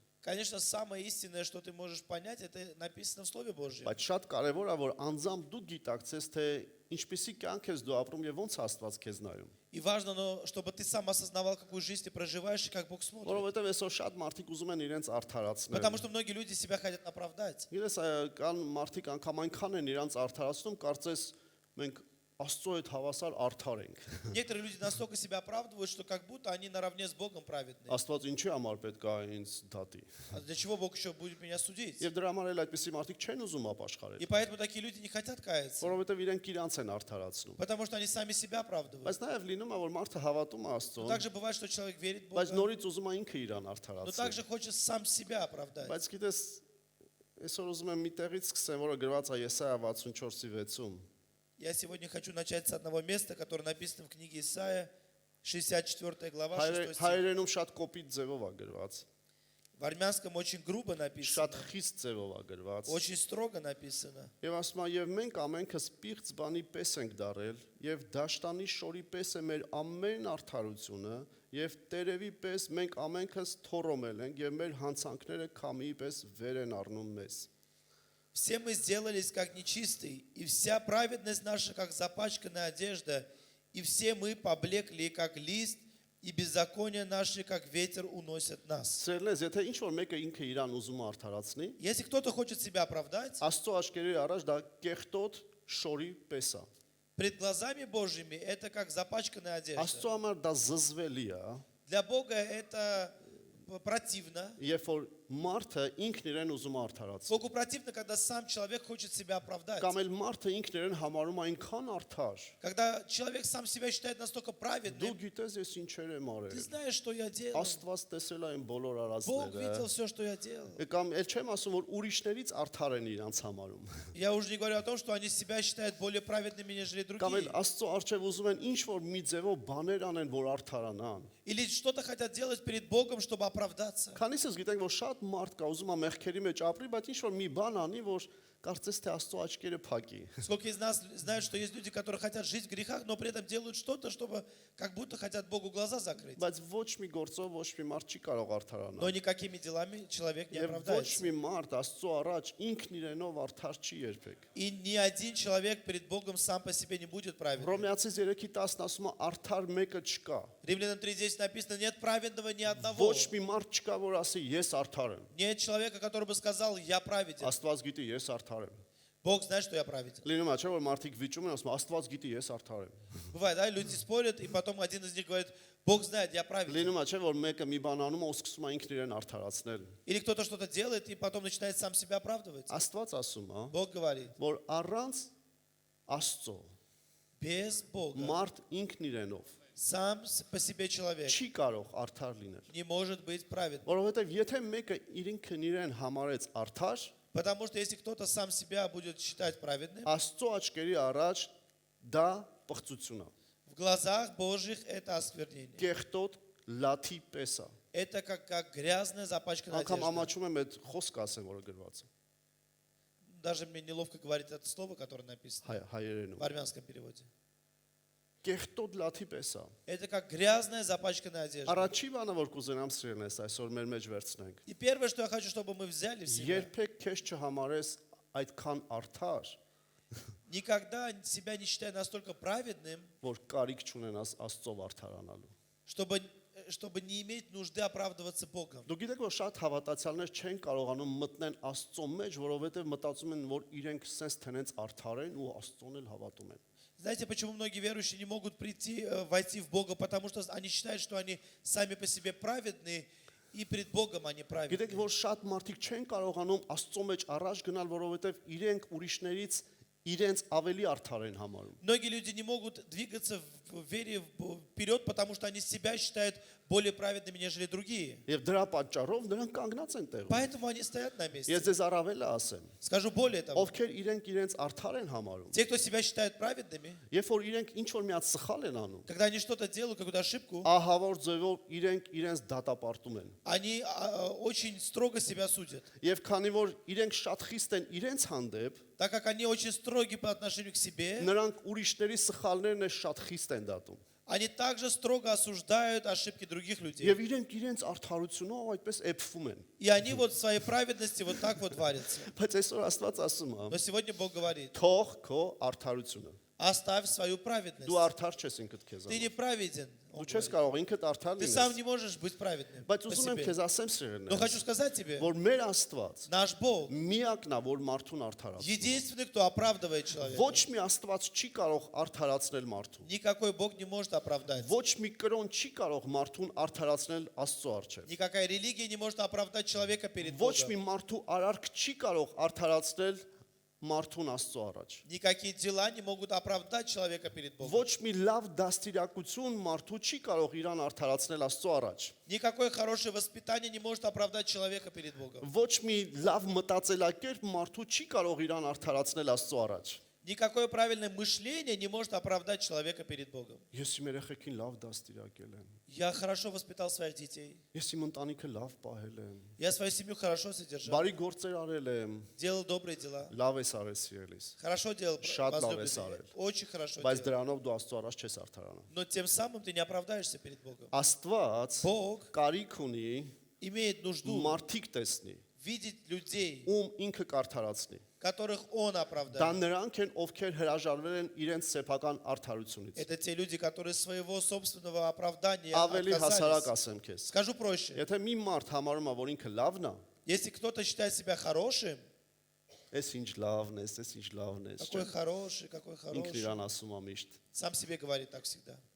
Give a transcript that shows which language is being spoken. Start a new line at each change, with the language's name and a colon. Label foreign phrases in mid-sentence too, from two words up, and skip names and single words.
Russian: Конечно, самое истинное, что ты можешь понять, это написано в Слове Божьем.
Armenian: Բայց շատ կարևոր է, որ անձամբ դու գիտակցես, թե ինչպիսի կյանք ես դու ապրում եւ ոնց է Աստված քեզ նայում։
Russian: И важно, но, чтобы ты сам осознавал, какую жизнь ты проживаешь и как Бог смотрит.
Armenian: Որովհետեւ այսօր շատ մարդիկ ուզում են իրենց արդարացնել։
Russian: Потому что многие люди себя хотят оправдать.
Armenian: Գիտես, կան մարդիկ անգամ այնքան են իրենց արդարացնում, կարծես մենք Աստծո հետ հավասար արդար ենք։
Russian: Некоторые люди настолько себя оправдывают, что как будто они наравне с Богом праведны.
Armenian: Աստված ինչի համար պետք է ինձ դատի։
Russian: А для чего Бог еще будет меня судить?
Armenian: Եվ դրա համար էլ այդպիսի մարդիկ չեն ուզում
Russian: И
Armenian: ապաշխարել,
Russian: поэтому такие люди не хотят каяться,
Armenian: որովհետեւ իրենք իրանց են արդարացնում։
Russian: потому что они сами себя оправдывают.
Armenian: Բայց նաև լինում է, որ մարդը հավատում է
Russian: Но
Armenian: Աստծուն,
Russian: также бывает, что человек верит в
Armenian: բայց
Russian: Бога,
Armenian: նորից ուզում է ինքը իրան
Russian: но
Armenian: արդարացնել։
Russian: также хочет сам себя оправдать.
Armenian: Բայց գիտես, այսօր ուզում եմ մի տեղից սկսեմ, որը գրված է Եսայա 64:6-ում։
Russian: Я сегодня хочу начать с одного места, которое написано в книге Исаия, 64 глава, 6 стих.
Armenian: Հայերենում շատ կոպիտ ձևով է գրված,
Russian: В армянском очень грубо написано,
Armenian: շատ խիստ ձևով է գրված։
Russian: очень строго написано.
Armenian: Եվ ասում է, եւ մենք ամենքս պիղծ բանի պես ենք դարել, եւ դաշտանի շորի պես է մեր ամեն արդարությունը, եւ տերևի պես մենք ամենքս թորոմել ենք, եւ մեր հանցանքները քամի պես վեր են առնում մեզ։
Russian: Все мы сделались как нечистые, и вся праведность наша, как запачканная одежда, и все мы поблекли, как лист, и беззаконие наши, как ветер, уносят нас.
Armenian: Սերլես, եթե ինչ որ մեկը ինքը իրան ուզում է արդարացնի,
Russian: Если кто-то хочет себя оправдать,
Armenian: Աստծո աչքերի առաջ դա կեղտոտ շորի պես է։
Russian: пред глазами Божьими это как запачканная одежда.
Armenian: Աստծո համար դա զզվելի է,
Russian: Для Бога это противно.
Armenian: երբ որ մարդը ինքն իրեն ուզում է արդարացնել։
Russian: Богу противно, когда сам человек хочет себя оправдать.
Armenian: Կամ էլ մարդը ինքն իրեն համարում է այնքան արդար։
Russian: Когда человек сам себя считает настолько
Armenian: Դու
Russian: праведным,
Armenian: գիտես ես ինչեր եմ
Russian: ты
Armenian: արել։
Russian: знаешь, что я делал.
Armenian: Աստված տեսել է այն բոլոր
Russian: Бог
Armenian: արածները։
Russian: видел все, что я делал.
Armenian: Կամ էլ չեմ ասում, որ ուրիշներից արդար են իրանց համարում։
Russian: Я уже не говорю о том, что они себя считают более праведными, нежели
Armenian: Կամ էլ
Russian: другие.
Armenian: Աստծո առջև ուզում են ինչ որ մի ձևով բաներ անեն, որ արդարանան։
Russian: Или что-то хотят делать перед Богом, чтобы оправдаться.
Armenian: Քանիսս գիտենք, որ շատ մարդ կա ուզում է մեղքերի մեջ ապրի, բայց ինչ որ մի բան անի, որ կարծես թե Աստծո աչքերը փակի։
Russian: Сколько из нас знают, что есть люди, которые хотят жить в грехах, но при этом делают что-то, чтобы как будто хотят Богу глаза закрыть.
Armenian: Բայց ոչ մի գործով ոչ մի մարդ չի կարող արդարանալ։
Russian: Но никакими делами человек не
Armenian: Եվ ոչ
Russian: оправдается.
Armenian: մի մարդ Աստծո առաջ ինքն իրենով արդար չի երբեք։
Russian: И ни один человек перед Богом сам по себе не будет праведным.
Armenian: Հռոմեացիս 3:10 ասում է արդար մեկը չկա։
Russian: Римлянам 3:10 написано, нет праведного ни одного.
Armenian: Ոչ մի մարդ չկա, որ ասի ես արդար եմ։
Russian: Нет человека, который бы сказал, я праведен.
Armenian: Աստված գիտի ես արդար եմ։
Russian: Бог знает, что я праведен.
Armenian: Լինում է չէ՞ որ մարդիկ վիճում են ասում Աստված գիտի ես արդար եմ։
Russian: Бывает, да, люди спорят, и потом один из них говорит, Бог знает, я праведен.
Armenian: Լինում է չէ՞ որ մեկը մի բան անում է ու սկսում է ինքն իրեն արդարացնել։
Russian: Или кто-то что-то делает, и потом начинает сам себя оправдывать.
Armenian: Աստված ասում է,
Russian: Бог говорит,
Armenian: որ առանց Աստծո
Russian: без Бога
Armenian: մարդ ինքն իրենով
Russian: сам по себе человек
Armenian: չի կարող արդար լինել։
Russian: не может быть праведным.
Armenian: Որովհետև եթե մեկը ինքն իրեն համարեց արդար,
Russian: Потому что если кто-то сам себя будет считать праведным,
Armenian: Աստծո աչքերի առաջ դա պղծություն է։
Russian: в глазах Божьих это осквернение.
Armenian: Կեղտոտ լաթի պես է։
Russian: Это как грязная запачканная
Armenian: Անկամ
Russian: одежда.
Armenian: ամաչում եմ այդ խոսքը ասեմ, որը գրված է
Russian: Даже мне неловко говорить это слово, которое написано
Armenian: հայերենում։
Russian: в армянском переводе.
Armenian: Կեղտոտ լաթի պես է։
Russian: Это как грязная запачканная одежда.
Armenian: Առաջի բանը որ կուզենամ սիրելնես այսօր մեր մեջ վերցնենք։
Russian: И первое, что я хочу, чтобы мы взяли в себя,
Armenian: Երբեք քեզ չհամարես այդքան արդար,
Russian: никогда себя не считай настолько праведным,
Armenian: որ կարիք չունենաս Աստծով արդարանալու։
Russian: чтобы не иметь нужды оправдываться Богом.
Armenian: Դու գիտեք որ շատ հավատացյալներ չեն կարողանում մտնեն Աստծո մեջ, որովհետև մտածում են որ իրենք sense թենենց արդար են ու Աստծոն էլ հավատում են։
Russian: Знаете, почему многие верующие не могут войти в Бога? Потому что они считают, что они сами по себе праведны, и пред Богом они
Armenian: Գիտեք
Russian: праведны.
Armenian: որ շատ մարդիկ չեն կարողանում Աստծո մեջ առաջ գնալ, որովհետև իրենք ուրիշներից իրենց ավելի արդար են համարում։
Russian: Многие люди не могут двигаться в вере вперед, потому что они себя считают более праведными, нежели другие.
Armenian: Եվ դրա պատճառով նրանք կանգնած են տեղում։
Russian: Поэтому они стоят на месте.
Armenian: Ես ձեզ առավել ասեմ,
Russian: Скажу более того,
Armenian: ովքեր իրենց արդար են համարում,
Russian: те, кто себя считают праведными,
Armenian: երբ որ իրենք ինչ որ մի հատ սխալ են անում,
Russian: когда они что-то делают, какую-то ошибку,
Armenian: ահավոր ձևով իրենց դատապարտում են։
Russian: они очень строго себя судят.
Armenian: Եվ քանի որ իրենք շատ խիստ են իրենց հանդեպ,
Russian: Так как они очень строги по отношению к себе,
Armenian: նրանք ուրիշների սխալներն է շատ խիստ են դատում։
Russian: они также строго осуждают ошибки других людей.
Armenian: Եվ իրենք իրենց արդարությունով այդպես էփվում են։
Russian: И они вот в своей праведности вот так вот варятся.
Armenian: Բայց այսօր Աստված ասում է.
Russian: Но сегодня Бог говорит,
Armenian: Թող քո արդարությունը։
Russian: оставь свою праведность.
Armenian: Դու արդար չես ինքդ քեզ
Russian: Ты
Armenian: համար։
Russian: не праведен.
Armenian: Դու չես կարող ինքդ արդար
Russian: Ты сам
Armenian: լինես։
Russian: не можешь быть праведным
Armenian: Բայց
Russian: по
Armenian: ուզում եմ
Russian: себе.
Armenian: քեզ ասեմ
Russian: Но хочу
Armenian: սիրելիներ,
Russian: сказать тебе,
Armenian: որ մեր Աստված
Russian: наш Бог
Armenian: միակն է, որ մարդուն արդարացնում։
Russian: единственный, кто оправдывает человека.
Armenian: Ոչ մի Աստված չի կարող արդարացնել մարդուն։
Russian: Никакой Бог не может оправдать.
Armenian: Ոչ մի կրոն չի կարող մարդուն արդարացնել Աստծո առջև։
Russian: Никакая религия не может оправдать человека перед
Armenian: Ոչ մի
Russian: Богом.
Armenian: մարդու արարք չի կարող արդարացնել մարդուն Աստծո առաջ։
Russian: Никакие дела не могут оправдать человека перед Богом.
Armenian: Ոչ մի լավ դաստիարակություն մարդու չի կարող իրան արդարացնել Աստծո առաջ։
Russian: Никакое хорошее воспитание не может оправдать человека перед Богом.
Armenian: Ոչ մի լավ մտածելակերպ մարդու չի կարող իրան արդարացնել Աստծո առաջ։
Russian: Никакое правильное мышление не может оправдать человека перед Богом.
Armenian: Ես իմ երեխեքին լավ դաստիարակել եմ։
Russian: Я хорошо воспитал своих детей.
Armenian: Ես իմ ընտանիքը լավ պահել եմ։
Russian: Я свою семью хорошо содержал.
Armenian: Բարի գործեր արել եմ։
Russian: Делал добрые дела.
Armenian: Լավ ես արել սիրելիս։
Russian: Хорошо делал,
Armenian: Շատ լավ ես
Russian: возлюбленный.
Armenian: արել։
Russian: Очень хорошо
Armenian: Բայց
Russian: делал.
Armenian: դրանով դու Աստծո առաջ չես արդարանա։
Russian: Но тем самым ты не оправдаешься перед Богом.
Armenian: Աստված
Russian: Бог
Armenian: կարիք ունի
Russian: имеет нужду
Armenian: մարդիկ տեսնի,
Russian: видеть людей,
Armenian: ում ինքը կարդարացնի։
Russian: которых Он
Armenian: Դա
Russian: оправдает.
Armenian: նրանք են, ովքեր հրաժարվել են իրենց սեփական արդարությունից։
Russian: Это те люди, которые своего собственного оправдания
Armenian: Ավելի հասարակ
Russian: отказались.
Armenian: ասեմ քեզ։
Russian: Скажу проще.
Armenian: Եթե մի մարդ համարում է, որ ինքը լավն է,
Russian: Если кто-то считает себя хорошим,
Armenian: էս ինչ лавն է, էս ինչ լավն է,
Russian: какой хороший, какой
Armenian: ինքն
Russian: хороший,
Armenian: իրան ասում է միշտ։
Russian: сам себе говорит так всегда.